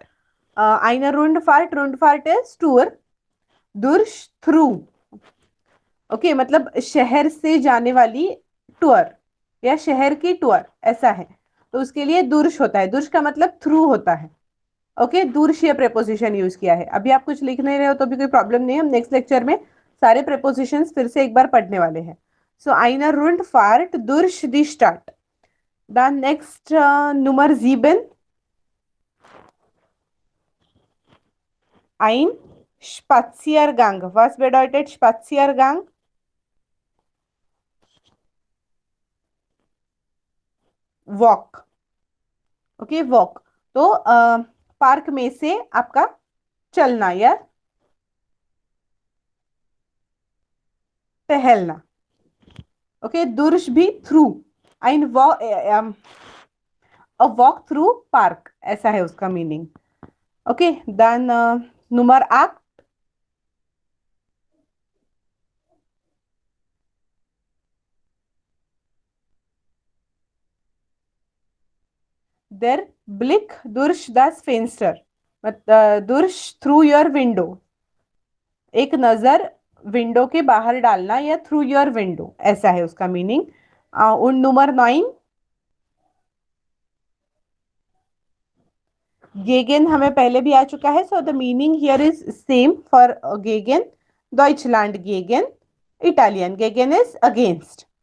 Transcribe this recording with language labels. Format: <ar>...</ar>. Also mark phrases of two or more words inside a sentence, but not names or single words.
<de>einer Rundfahrt</de> <en>is tour, durch through।</en> <hi>ओके मतलब शहर से जाने वाली टूर या शहर की टूर ऐसा है, तो उसके लिए दुर्श होता है, दुर्श का मतलब थ्रू होता है। ओके दुर्श ये</hi> <en>preposition use</en> <hi>किया है। अभी आप कुछ लिख नहीं रहे हो तो भी कोई प्रॉब्लम नहीं है, हम</hi> <en>next lecture</en> <hi>में सारे प्रेपोजिशंस फिर से एक बार पढ़ने वाले हैं।</hi> <de>सो einer Rundfahrt durch die Stadt। Dann next Nummer 7, ein Spaziergang। Was bedeutet Spaziergang?</de> <en>वॉक।</en> <hi>ओके वॉक तो पार्क में से आपका चलना या टहलना। ओके दुर्श भी थ्रू, ein</hi> <en>walk through park,</en> <hi>ऐसा है उसका मीनिंग।</hi> <en>okay then number 8,</en> <de>der Blick durch das Fenster, durch</de> <en>through your window,</en> <hi>एक नजर विंडो के बाहर डालना या</hi> <en>through your window,</en> <hi>ऐसा है उसका मीनिंग। उन नंबर 9, गेगेन हमें पहले भी आ चुका</hi> <en>है, so the meaning here is same for gegen,</en> <de>Deutschland gegen, Italien gegen</de> <en>is against.</en>